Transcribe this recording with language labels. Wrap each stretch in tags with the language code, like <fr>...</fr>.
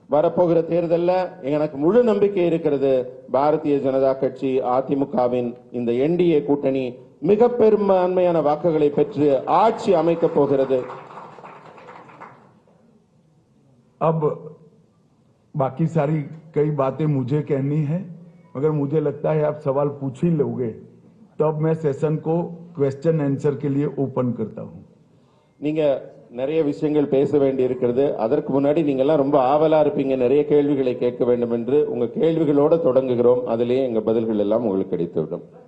<ta>வரப்போகிற தேர்தலில் எனக்கு முழு நம்பிக்கை இருக்கிறது। பாரதிய ஜனதா கட்சி அதிமுகவின் இந்த என்டிஏ கூட்டணி மிக பெரும்பான்மையான வாக்குகளை பெற்று ஆட்சி அமைக்க போகிறது।</ta> <hi>अब बाकी सारी कई बातें मुझे कहनी है, मगर मुझे लगता है आप सवाल पूछ ही लोगे, तब मैं सेशन को क्वेश्चन आंसर के लिए ओपन करता हूं।</hi> <ta>நீங்க நிறைய விஷயங்கள் பேச வேண்டி இருக்கிறது। அதற்கு முன்னாடி நீங்க எல்லாம் ரொம்ப ஆவலா இருப்பீங்க, நிறைய கேள்விகளை கேட்க வேண்டும் என்று। உங்க கேள்விகளோட தொடங்குகிறோம், அதிலேயே எங்க பதில்கள் எல்லாம் உங்களுக்கு கிடைத்துவிடும்।</ta>